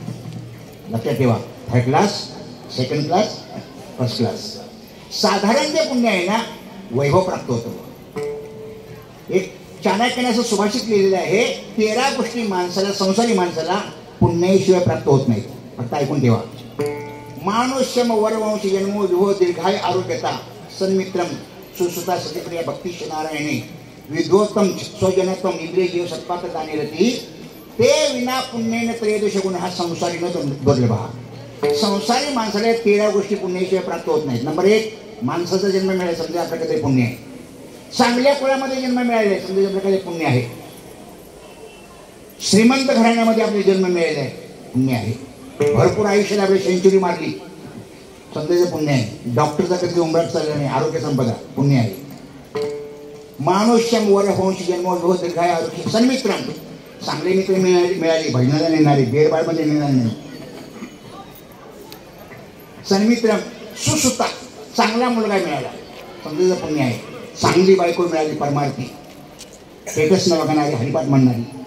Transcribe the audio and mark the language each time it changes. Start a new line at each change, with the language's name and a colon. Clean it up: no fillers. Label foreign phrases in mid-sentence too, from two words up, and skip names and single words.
Marathi: लक्षात ठेवा, 3rd क्लास, 2nd क्लास, 1st क्लास. साधारण जे पुण्य आहे ना वैभव प्राप्त होतं. एक चाणक्याने असं सुभाषित लिहिलेलं आहे, 13 गोष्टी माणसाला, संसारी माणसाला पुण्याशिवाय प्राप्त होत नाहीत. फक्त ऐकून ठेवा.
Sanskrit: मानुष्यम वरवंश जन्मो विभो दीर्घाय आरोग्यता सन्मित्रम सुसुता सतिप्रिया भक्तिश नारायणे विद्वोत्तम स्वजनत्वम इंद्रिय जीव सत्पात दानिरती ते विना पुण्येन त्रयोदश गुण हा संसारी न दुर्लभ.
Marathi: संसारी माणसाला 13 गोष्टी पुण्याशिवाय प्राप्त होत नाहीत. नंबर 1 माणसाचा जन्म मिळाला, समजा आपल्याकडे पुण्य आहे. चांगल्या कुळामध्ये जन्म मिळाले, समजा आपल्याकडे पुण्य आहे. श्रीमंत घराण्यामध्ये आपले जन्म मिळाले आहे, पुण्य आहे. भरपूर आयुष्याला आपली सेंचुरी मारली, समजायचं पुण्य आहे. डॉक्टरचा कधी उंबराट चालला नाही, आरोग्य संपदा, पुण्य आहे.
Sanskrit: मानुष्यम वरवंश जन्मो विभो दीर्घाय आरोग्य सन्मित्रम.
Marathi: चांगले मित्र मिळाली, भजनाला नेणारे, बेरबाळमध्ये नेणार नाही.
Sanskrit: सन्मित्रम सुसुता,
Marathi: चांगला मुलगा मिळाला, समजायचं पुण्य आहे. चांगली बायको मिळाली, परमार्थी, स्टेटस न बघणारी, हरिपाठ म्हणणारी.